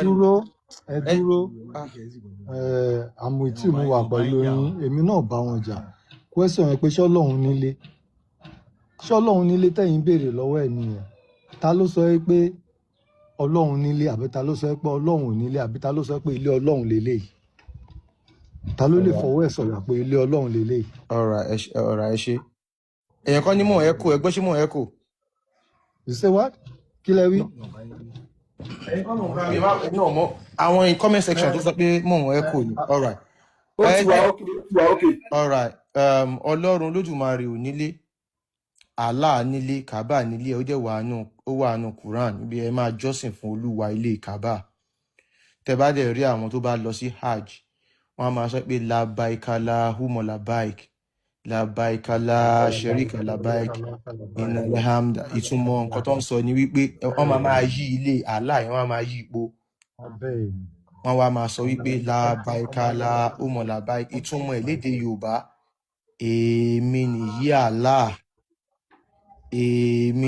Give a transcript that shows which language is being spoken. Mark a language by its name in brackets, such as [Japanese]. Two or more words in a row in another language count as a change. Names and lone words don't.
[Yoruba] ẹ dúró àmọ́ tí mo wà pẹ̀lú yín èmi náà bá wọn jà question yẹn pé ṣọ́lọ́run nílé tẹ̀yìn béèrè lọ́wọ́ ẹ̀mí yẹn ta ló sọ pé Ọlọ́run nílé àbí ta ló sọ pé Ọlọ́run ò nílé àbí ta ló sọ pé ilé Ọlọ́run lélẹ́yìí ta ló lè fọwọ́ ẹ̀ sọ̀rọ̀ pé ilé Ọlọ́run lélẹ́yìí. ọ̀rọ̀ ẹ ṣe èèyàn kan ní mò ń ẹ̀kọ́ ẹgbẹ́ ṣé mò ń ẹ̀kọ́. [English] you say what? [Yoruba] kí lẹ wí. àwọn [English] in comment section [Yoruba] tó sọ pé mò ń ẹ̀kọ́ ni alright. alright Ọlọ́run Olódùmarè ò nílé Allah nílé Kaaba nílé ó dẹ̀ wà nù Quran níbi ẹ máa jọ́sìn fún Olúwa ilé Kaaba tẹ́ bá dẹ̀ rí àwọn tó bá lọ sí hajj wọ́n á máa sọ pé [Arabic] لبيك اللهم لبيك لبيك لا شريك لبيك إن الحمد [Yoruba] ìtumọ̀ nǹkan tó ń sọ ni wípé wọ́n máa yí ilé Allah yẹn wọ́n máa yí ipò wọ́n wá máa sọ wípé [Arabic] لبيك اللهم لبيك [Yoruba] ìtumọ̀ ẹ̀ lédè Yorùbá èmi nìyí Allah èmi